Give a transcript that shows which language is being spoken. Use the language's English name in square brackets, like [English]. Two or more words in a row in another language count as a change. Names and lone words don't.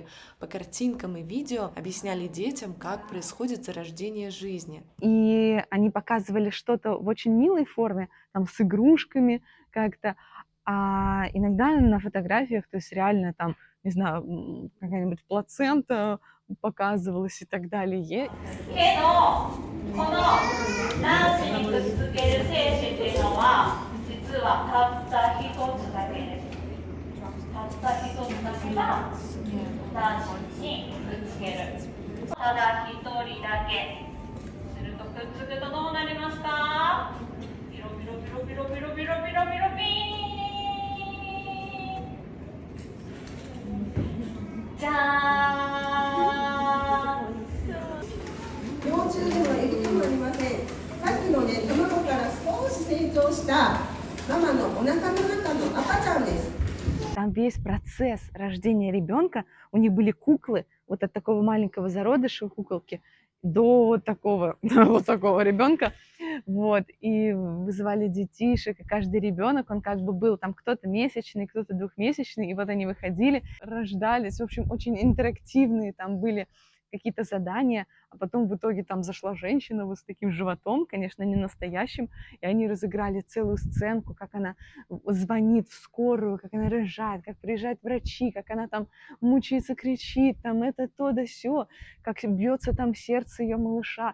[Russian] По картинкам и видео объясняли детям, как происходит зарождение жизни. И они показывали что-то в очень милой форме, там с игрушками как-то. А иногда на фотографиях, то есть реально там, не знаю, какая-нибудь плацента показывалась и так далее. [Japanese] この卵子にくっつける精子っていうのは実はたった一つだけです。たった一つだけが卵子にくっつける。ただ一人だけ。するとくっつくとどうなりますか？ピロピロピロピロピロピロピロピロピーン。じゃーん。幼虫でもエビでもありません。さっきのね、卵から少し成長したママのお腹の中の赤ちゃんです。 [Russian] Там весь процесс рождения ребенка, у них были куклы, вот от такого маленького зародыша куколки до вот такого ребенка, вот, и вызывали детишек, и каждый ребенок, он как бы был, там кто-то месячный, кто-то двухмесячный, и вот они выходили, рождались, в общем, очень интерактивные там были какие-то задания, а потом в итоге там зашла женщина вот с таким животом, конечно, не настоящим, и они разыграли целую сценку, как она звонит в скорую, как она рожает, как приезжают врачи, как она там мучается, кричит, там это, то да сё, как бьется там сердце ее малыша.